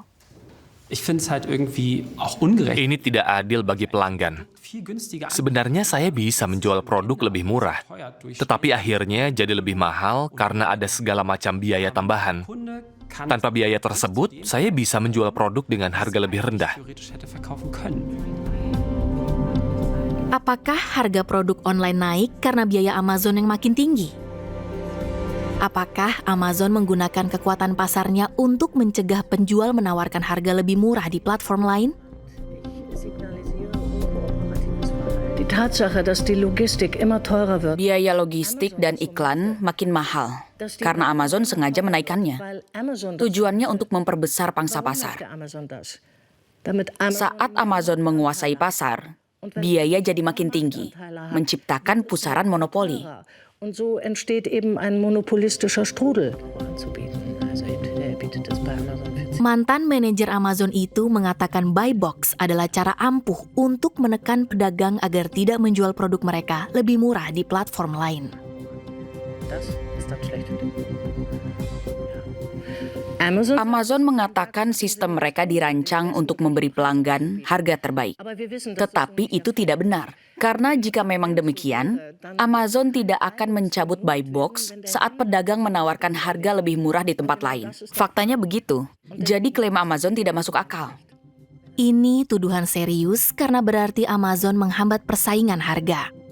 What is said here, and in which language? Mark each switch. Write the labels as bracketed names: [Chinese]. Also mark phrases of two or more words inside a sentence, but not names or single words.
[German] Ich finde es halt irgendwie auch ungerecht. [Indonesian] Ini tidak adil bagi pelanggan. [German] Viel günstiger [Indonesian] Sebenarnya saya bisa menjual produk lebih murah, tetapi akhirnya jadi lebih mahal karena ada segala macam biaya tambahan. [German] Kunde kann [Indonesian] Tanpa biaya tersebut, saya bisa menjual produk dengan harga lebih rendah. [German] theoretisch hätte verkaufen können. [Indonesian] Apakah harga produk online naik karena biaya Amazon yang makin tinggi? Apakah Amazon menggunakan kekuatan pasarnya untuk mencegah penjual menawarkan harga lebih murah di platform lain? [German] Die Tatsache, dass die Logistik immer teurer wird, [Indonesian] Biaya logistik dan iklan makin mahal karena Amazon sengaja menaikkannya. [German] weil Amazon das [Indonesian] Tujuannya untuk memperbesar pangsa [German] Warum [Indonesian] pasar. [German] macht der Amazon das? Damit Amazon [Indonesian] Saat Amazon menguasai pasar, biaya jadi makin tinggi, menciptakan pusaran monopoli. [German] und so entsteht eben ein monopolistischer Strudel anzubieten. Also er bietet das bei Amazon für [Indonesian] Mantan manajer Amazon itu mengatakan [English] buy box [Indonesian] adalah cara ampuh untuk menekan pedagang agar tidak menjual produk mereka lebih murah di platform lain. [German] das ist dann schlecht für den Amazon. [Indonesian] Amazon mengatakan sistem mereka dirancang untuk memberi pelanggan harga terbaik. [German] Aber wir wissen, dass [Indonesian] Tetapi itu tidak benar. Karena jika memang demikian, Amazon tidak akan mencabut [English] buy box [Indonesian] saat pedagang menawarkan harga lebih murah di tempat lain. Faktanya begitu. Jadi klaim Amazon tidak masuk akal. Ini tuduhan serius karena berarti Amazon menghambat persaingan harga.